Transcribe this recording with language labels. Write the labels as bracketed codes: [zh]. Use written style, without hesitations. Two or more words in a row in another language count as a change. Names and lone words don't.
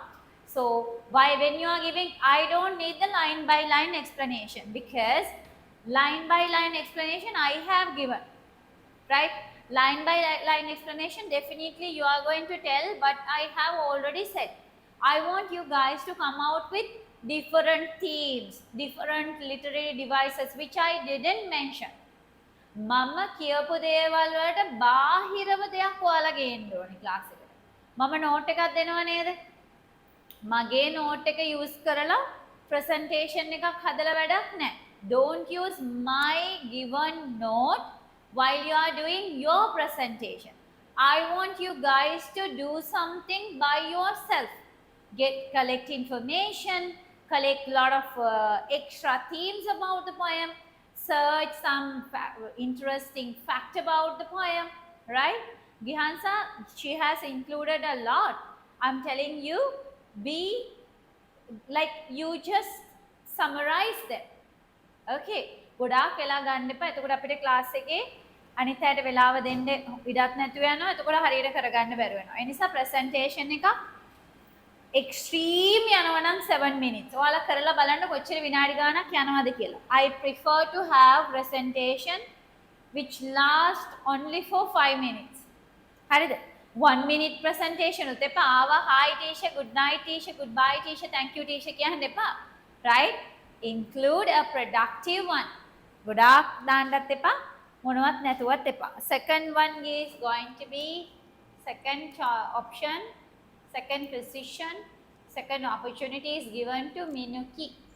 [en] So, when you are giving, I don't need the line by line explanation, because line by line explanation I have given, right? Line by line explanation definitely you are going to tell, but I have already said. I want you guys to come out with different themes, different literary devices, which I didn't mention. [si] මම කියපු දේවල් වලට බාහිරව දෙයක් ඔයාලා ගේන්න ඕනේ ක්ලාස් එකට. මම නෝට් එකක් දෙනව නේද? මගේ note එක use කරලා presentation එකක් හදලා වැඩක් නැහැ. [en] Don't use my given note while you are doing your presentation. I want you guys to do something by yourself. Collect information, collect a lot of extra themes about the poem, search some interesting fact about the poem, right? Gihansa, she has included a lot. I'm telling you, be like you just summarize them. [si] Okay, ගොඩාක් වෙලා ගන්න එපා. එතකොට අපිට ක්ලාස් එකේ අනිත් අයට වෙලාව දෙන්න ඉඩක් නැතුව යනවා. එතකොට හරියට කරගන්න බැරුව වෙනවා. ඒ නිසා ප්‍රසන්ටේෂන් එක extreme යනවා නම් 7 minutes. ඔයාලා කරලා බලන්න කොච්චර විනාඩි ගාණක් යනවද කියලා. [en] I prefer to have presentation which last only for 5 minutes. [si] හරිද? [en] 1 minute presentation [si] උත් එපා. [en] ආවා hi teacher, good night teacher, goodbye teacher, thank you teacher [si] කියන්න එපා. [en] Right? Include a productive one. [si] ගොඩාක් දාන්නත් එපා. මොනවත් නැතුවත් එපා. [en] Second one is going to be second option, second position, second opportunity is given to Minuki.